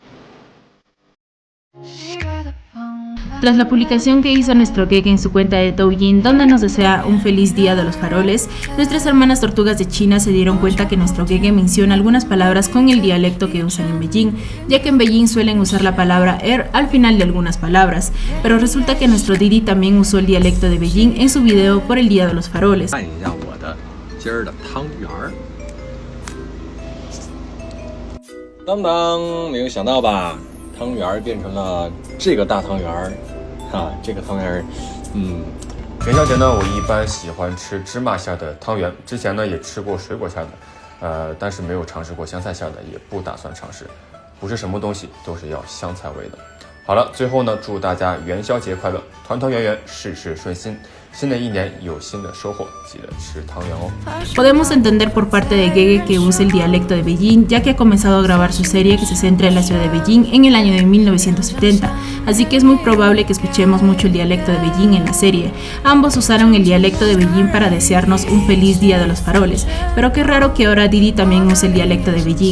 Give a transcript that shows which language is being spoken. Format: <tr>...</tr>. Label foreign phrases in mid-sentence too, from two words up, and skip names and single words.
<es>Tras la publicación que hizo nuestro Gege en su cuenta de Douyin, donde nos desea un feliz día de los faroles, nuestras hermanas tortugas de China se dieron cuenta que nuestro Gege menciona algunas palabras con el dialecto que usan en Beijing, ya que en Beijing suelen usar la palabra al final de algunas palabras, pero resulta que nuestro Didi también usó el dialecto de Beijing en su video por el día de los faroles.</es> <zh>看一下我的今儿的汤圆儿。当当，没有想到吧？汤圆儿变成了这个大汤圆儿，这个汤圆儿，元宵节呢，我一般喜欢吃芝麻馅的汤圆，之前呢也吃过水果馅的，但是没有尝试过香菜馅的，也不打算尝试。不是什么东西都是要香菜味的。好了，最后呢，祝大家元宵节快乐，团团圆圆，事事顺心。新的一年有新的收获，记得吃汤圆哦。</zh> <es>Podemos entender por parte de Gege que use el dialecto de Beijing, ya que ha comenzado a grabar su serie que se centra en la ciudad de Beijing en el año de 1970, así que es muy probable que escuchemos mucho el dialecto de Beijing en la serie. Ambos usaron el dialecto de Beijing para desearnos un feliz día de los faroles, pero qué raro que ahora Didi también use el dialecto de Beijing.</es>